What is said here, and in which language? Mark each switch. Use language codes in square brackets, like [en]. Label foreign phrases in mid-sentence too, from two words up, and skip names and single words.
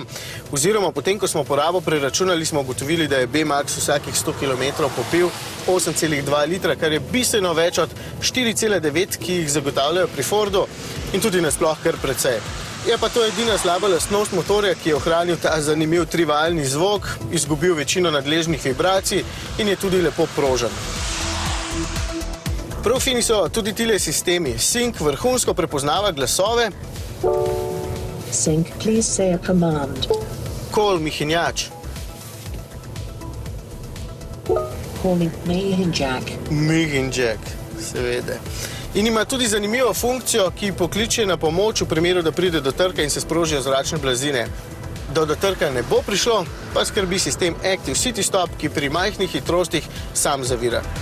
[sl] Oziroma, potem, ko smo porabo preračunali, smo ugotovili, da je B-Max vsakih 100 km popil 8,2 litra, kar je bistveno več od 4,9, ki jih zagotavljajo pri Fordu in tudi nasploh kar precej. Je pa to edina slaba lastnost motorja, ki je ohranil ta zanimiv trivaljni zvok, izgubil večino nadležnih vibracij in je tudi lepo prožen. Prav fini so tudi tile sistemi. Sync vrhunsko prepoznava glasove. [en] Sync, please say a command. Call Mihinjač. Calling Mihinjak. [sl] Mihinjak, seveda. In ima tudi zanimivo funkcijo, ki pokliče na pomoč v primeru, da pride do trka in se sprožijo zračne blazine. Do trka ne bo prišlo, pa skrbi sistem Active City Stop, ki pri majhnih hitrostih sam zavira.